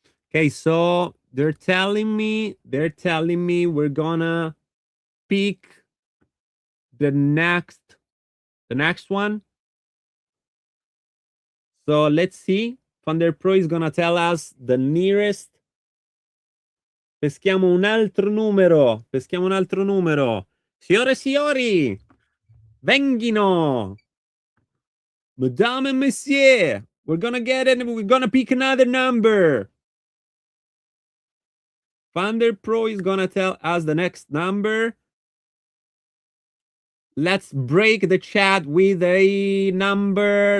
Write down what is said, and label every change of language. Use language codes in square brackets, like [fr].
[en] Okay, so they're telling me we're gonna pick the next one. So let's see. Thunder Pro is gonna tell us the nearest. [it] Peschiamo un altro numero. Peschiamo un altro numero. Signore e signori, venghino. [en] Madame and Monsieur, we're gonna get it. We're gonna pick another number. Thunder Pro is gonna tell us the next number. Let's break the chat with a number.